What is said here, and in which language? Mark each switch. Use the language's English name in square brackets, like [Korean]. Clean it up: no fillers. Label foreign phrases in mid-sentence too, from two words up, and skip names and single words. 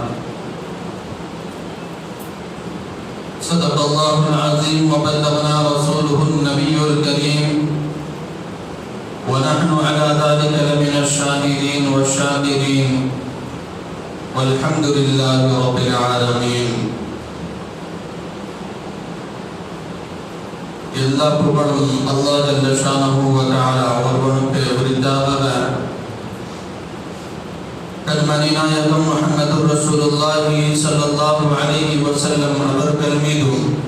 [Arabic] صدق الله العظيم وبلغنا رسوله النبي الكريم ونحن على ذلك لمن الشاهدين والشاكرين والحمد لله رب العالمين. [Tamil] எல்லா புகழும் [Arabic] الله جل شأنه و تعالى [Tamil] ஒருவனுக்கு உரித்தாகவே. கண்மணி நாயகம் முஹம்மது [Arabic] رسول الله صلى الله عليه وسلم [Tamil] அவர்கள் மீதும்